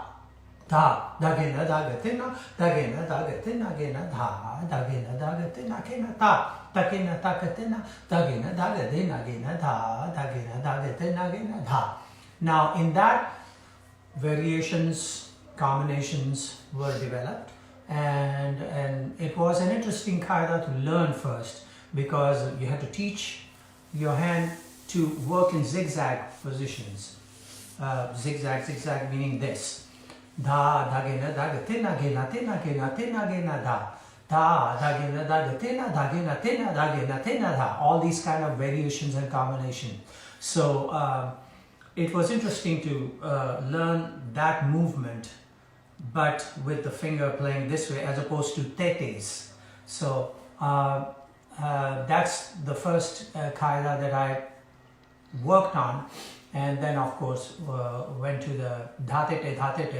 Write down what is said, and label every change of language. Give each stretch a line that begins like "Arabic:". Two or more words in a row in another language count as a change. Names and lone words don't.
English: Dha dagena dagatina dagena dagatina gena dha dagena dagatina gena ta takena takatina dagena dagadina gena dha dagena dagatina gena dha. Now in that, variations, combinations were developed, and it was an interesting kaida to learn first, because you had to teach your hand to work in zigzag positions. Zigzag meaning this. Dha dagena dagatina gena tina gena tina gena dha. Dha dagena dagatina dagena tina dagena tina dha. All these kind of variations and combinations. So it was interesting to learn that movement, but with the finger playing this way as opposed to tetes. So that's the first kaida that I worked on, and then of course went to the dhatete dhatete.